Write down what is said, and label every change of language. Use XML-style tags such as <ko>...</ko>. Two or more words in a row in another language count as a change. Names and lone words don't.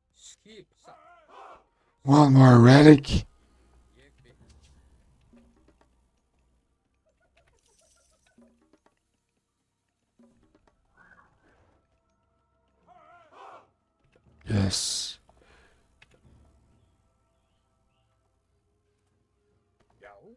<is>skip, satt,</is> <en>One more relic.</en> <is>ég vil.</is> <en>Yes.</en> <is>Já.</is>